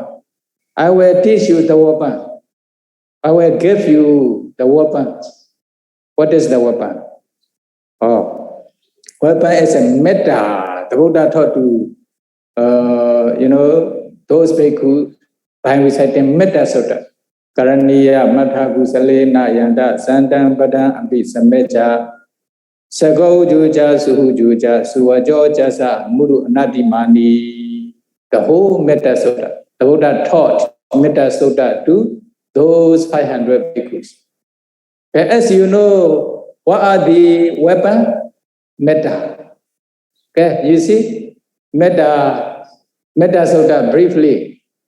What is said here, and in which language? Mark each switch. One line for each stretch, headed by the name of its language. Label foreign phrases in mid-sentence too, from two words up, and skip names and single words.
English: I will teach you the weapon. I will give you the weapons. What is the weapon? Oh, weapon is a metta. The Buddha taught to, those bhikkhu by reciting metta sutta.
Pali: Karaniya matha kusalena yanda sandam padam ampi sameja sago juja suhu juja suvajo jasa muru anatimani.
English: The whole metta sutta. The Buddha taught metta sutta to those 500 bhikkhus. And as you know, what are the weapons? Metta. Okay, you see? Metta sutta briefly.